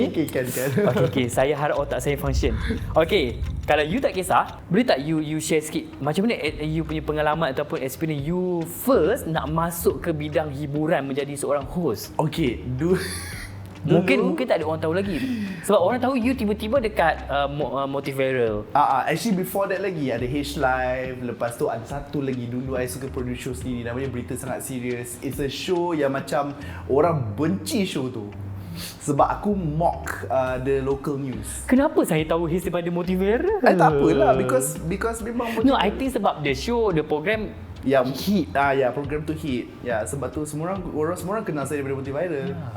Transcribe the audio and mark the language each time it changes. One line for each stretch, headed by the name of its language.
Malay: Kan. Okay, saya harap otak saya function. Okay, kalau you tak kisah, boleh tak you share sikit macam mana you punya pengalaman ataupun
English: experience
Malay: you first nak masuk ke bidang hiburan menjadi seorang host? Okay, Mungkin tak ada orang tahu lagi. Sebab orang tahu you tiba-tiba dekat Motiviral.
English: actually before that
Malay: lagi ada
English: H Live.
Malay: Lepas tu ada satu lagi dulu I suka
English: produce show
Malay: sendiri, namanya Berita Sangat Serius.
English: It's a show
Malay: yang macam orang benci
English: show
Malay: tu sebab aku
English: mock the local news.
Malay: Kenapa saya tahu Haze daripada Motiviral? Tak apalah,
English: because
Malay: memang
English: No, I think
Malay: sebab
English: the program hit. Program
Malay: tu
English: hit.
Malay: Sebab tu semua orang kenal saya daripada Motiviral.